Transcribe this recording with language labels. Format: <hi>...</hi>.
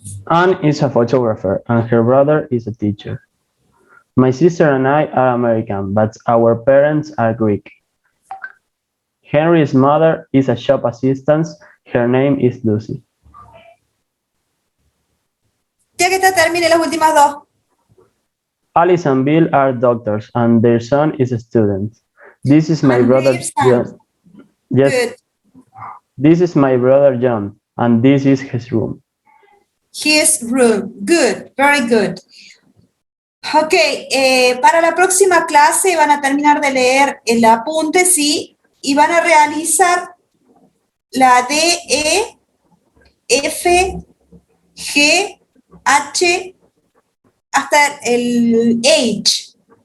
<en>Anne is a photographer and her brother is a teacher. My sister and I are American, but our parents are Greek. Henry's mother is a shop assistant. Her name is Lucy.</en> <es>Ya que termine las últimas dos.</es> <en>Alice and Bill are doctors, and their son is a student. This is my brother John. Yes. Good. This is my brother John, and this is his room. His room. Good. Very good.</en> <es>Ok, para la próxima clase van a terminar de leer el apunte, ¿sí? Y van a realizar la D, E, F, G, H, hasta el H.</es>